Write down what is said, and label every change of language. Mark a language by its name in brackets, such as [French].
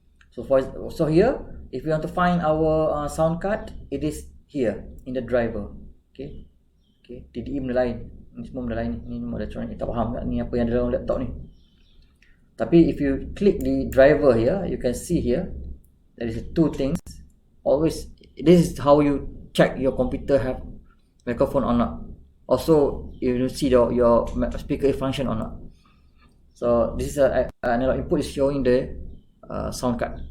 [English] So here, if you want to find our sound card, it is here in the driver. [Malay] Okay. TDE benda lain. Ni semua benda lain. Ni semua electronic. Tak faham tak ni apa yang ada dalam laptop ni. Tapi [English] if you click the driver here, you can see here there is two things. Always, this is how you check your computer have microphone or not. Also, you see your speaker function or not. So this is analog input is showing the sound card.